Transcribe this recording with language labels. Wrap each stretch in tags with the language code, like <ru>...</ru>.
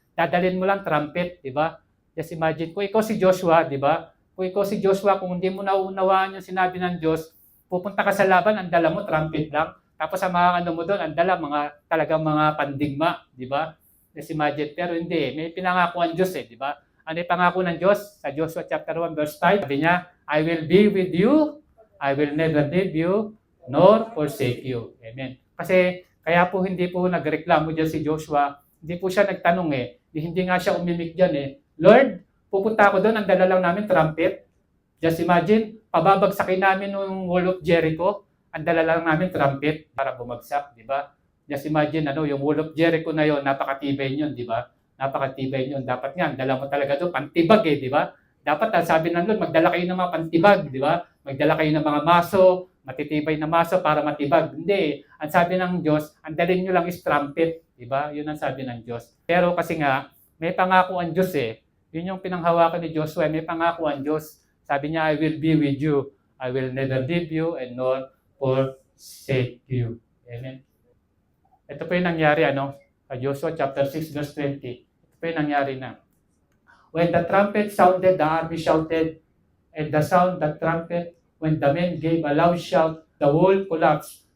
<tl>Dadalhin mo lang trumpet, di ba?</tl> <en>Just imagine,</en> <tl>kung ikaw si Joshua, di ba? Kung ikaw si Joshua, kung hindi mo nauunawaan yung sinabi ng Diyos, pupunta ka sa laban, ang dala mo, trumpet lang. Tapos sa mga mo doon, ang dala, talagang mga pandigma, di ba?</tl> <en>Just imagine,</en> <tl>pero hindi, may pinangako ang Diyos di ba? Ano yung pangako ng Diyos? Sa</tl> <en>Joshua chapter 1 verse 5,</en> <tl>sabi niya,</tl> <en>I will be with you, I will never leave you, nor forsake you. Amen.</en> <tl>Kasi, kaya po hindi po nagreklamo dyan si Joshua, hindi po siya nagtanong hindi nga siya umimik dyan Lord, pupunta ako doon, ang dala lang namin trumpet.</tl> <en>Just imagine,</en> <tl>pababagsakin namin yung wall of Jericho, ang dala lang namin trumpet para bumagsak, di ba?</tl> <en>Just imagine,</en> <tl>yung wall of Jericho na yon, napakatibay yun, di ba? Napakatibay yun. Dapat nga, dala mo talaga doon, pantibag di ba? Dapat, sabi ng Lord, magdala kayo ng mga pantibag, di ba? Magdala kayo ng mga maso, matitibay na maso para matibag. Hindi. Ang sabi ng Diyos, ang dalhin nyo lang is trumpet, di ba? Yun ang sabi ng Diyos. Pero kasi nga, may pangako ang Diyos Yun yung pinanghawakan ni Joshua, may pangako ang Diyos. Sabi niya,</tl> <en>I will be with you. I will never leave you and nor forsake you. Amen.</en> <tl>Ito po yung nangyari, sa Joshua chapter 6 verse 20. Ito yung nangyari na.</tl> <en>When the trumpet sounded, the army shouted, and the sound the trumpet, when the men gave a loud shout, the wall collapsed.</en>